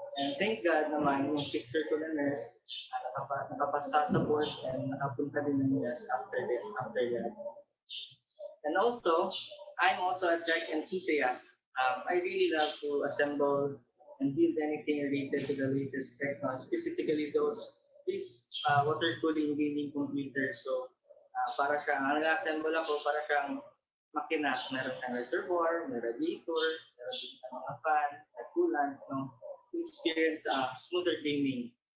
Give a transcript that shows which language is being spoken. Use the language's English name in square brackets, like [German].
[English] And thank God [Filipino] naman, yung sister ko na nurse, nakapasa sa board and nakapunta din ng US after that. [English] And also, I'm also a tech enthusiast. I really love to assemble and build anything related to the latest tech, specifically these water cooling gaming computers. [Filipino] So, para siyang, ang assemble ako, para siyang makina. Meron siyang reservoir, may radiator, meron din siyang mga fan, may coolant, no? [English] To experience smoother gaming.